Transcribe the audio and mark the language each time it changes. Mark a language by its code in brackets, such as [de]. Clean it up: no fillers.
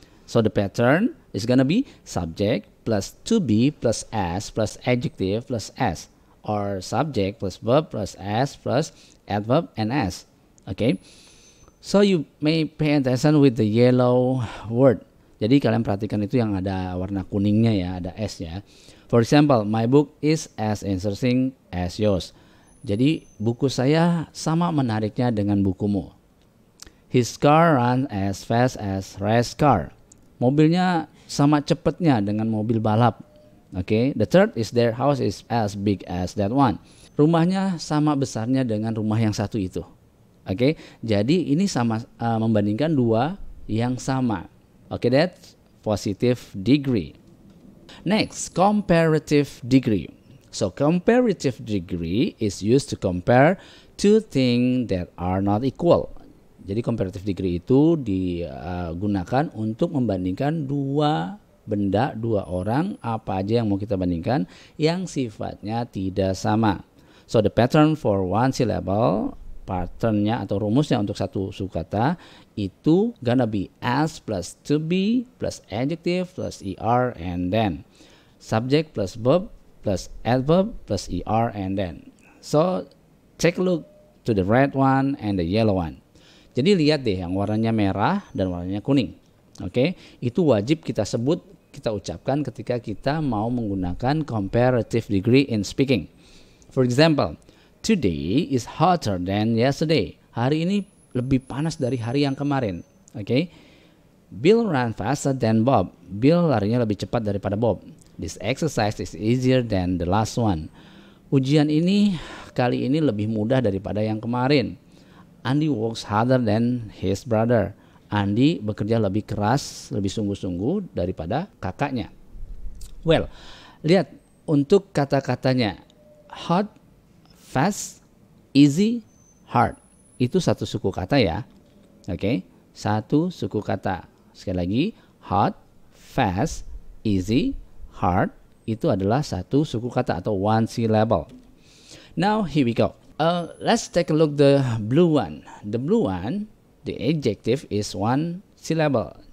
[en] So the pattern is gonna be subject plus to be plus s plus adjective plus s, or subject plus verb plus s plus adverb and s. Okay, so you may pay attention with the yellow word. [id] Jadi kalian perhatikan itu yang ada warna kuningnya ya, ada s ya. [en] For example, my book is as interesting as yours. [id] Jadi buku saya sama menariknya dengan bukumu. [en] His car runs as fast as race car. [id] Mobilnya sama cepatnya dengan mobil balap. [en] Okay. The third is their house is as big as that one. [id] Rumahnya sama besarnya dengan rumah yang satu itu. [en] Okay. [id] Jadi ini sama membandingkan dua yang sama. [en] Okay, that's positive degree. Next, comparative degree. So comparative degree is used to compare two things that are not equal. [id] Jadi comparative degree itu digunakan untuk membandingkan dua benda, dua orang, apa aja yang mau kita bandingkan yang sifatnya tidak sama. [en] So the pattern for one syllable, [id] patternnya atau rumusnya untuk satu suku kata [en] itu gonna be as plus to be plus adjective plus er and then. Subject plus verb plus adverb plus er and then. So take a look to the red one and the yellow one. [id] Jadi lihat deh yang warnanya merah dan warnanya kuning. Oke, itu wajib kita sebut, kita ucapkan ketika kita mau menggunakan comparative degree [en] in speaking. For example, today is hotter than yesterday. [id] Hari ini lebih panas dari hari yang kemarin. [en] Oke. Bill ran faster than Bob. [id] Bill larinya lebih cepat daripada Bob. [en] This exercise is easier than the last one. [id] Ujian ini kali ini lebih mudah daripada yang kemarin. [en] Andy works harder than his brother. [id] Andy bekerja lebih keras, lebih sungguh-sungguh daripada kakaknya. Well, lihat untuk kata-katanya. [en] Hot, fast, easy, hard. [id] Itu satu suku kata ya. Oke, satu suku kata. Sekali lagi, [en] hot, fast, easy, hard [id] itu adalah satu suku kata atau [en] one syllable. Now here we go. Let's take a look the blue one. The blue one, the adjective is one syllable.